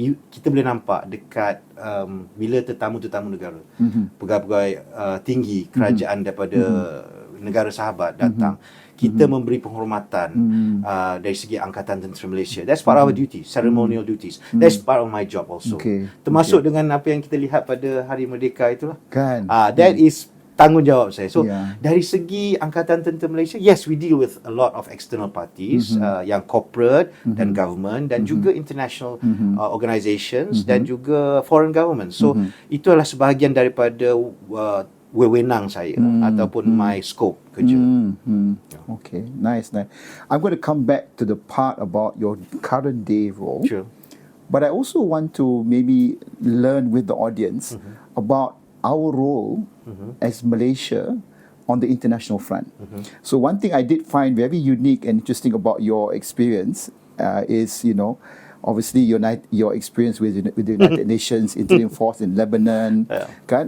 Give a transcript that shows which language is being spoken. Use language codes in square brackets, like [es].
[ms] kita boleh nampak dekat bila tetamu-tetamu negara, pegawai-pegawai tinggi kerajaan daripada negara sahabat datang, kita memberi penghormatan dari segi Angkatan Tentera Malaysia. [en] That's part of our duties, ceremonial duties. That's part of my job also. [ms] Termasuk dengan apa yang kita lihat pada Hari Merdeka itulah. Kan. [en] That is [ms] tanggungjawab saya. [en] So [ms] dari segi [en] Angkatan Tentera Malaysia, yes, we deal with a lot of external parties, yang corporate dan government, dan juga international organizations, dan juga foreign government. [ms] So itu adalah sebahagian daripada wewenang saya ataupun [en] my scope [ms] kerja. [en] Okay, nice. I'm going to come back to the part about your current day role. Sure. But I also want to maybe learn with the audience about our role as Malaysia on the international front. So one thing I did find very unique and interesting about your experience is, obviously your experience with the United Nations Interim Force in Lebanon, kan?